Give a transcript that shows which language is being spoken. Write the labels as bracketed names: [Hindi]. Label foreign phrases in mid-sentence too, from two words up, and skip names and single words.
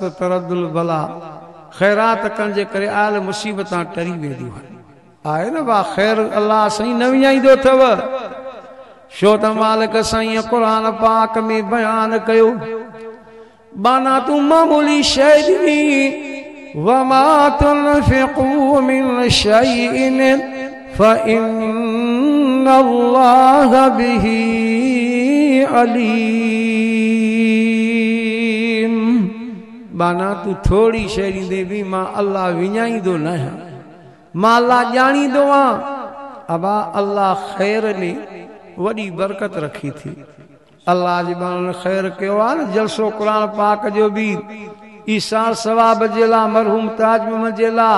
[Arabic] ترد البلاء [Sindhi] ख़ैरात करण जे करे आयल मुसीबतां टरी वेंदियूं आहे न बा ख़ैर अल्लाह साईं न विञाईंदो अथव छो त मालिक साईं क़ुरान पाक में बयान कयो बाना तू मामूली शइ ॾिनी [Arabic] وما تنفقوا من شيء فإن الله به عليم. [Sindhi] बाना तू थोड़ी शइ ॾींदे बि मां अल्लाह विञाईंदो न आहियां, मां अल्लाह ॼाणींदो आहियां। अबा अल्लाह ख़ैर में वॾी बरकत रखी थी। अल्लाह जे बारे ख़ैर कयो आहे न। जलसो क़ुरान पाक जो बि ईसार सवाब जे लाइ, मरहूम ताज मोहम्मद जे लाइ।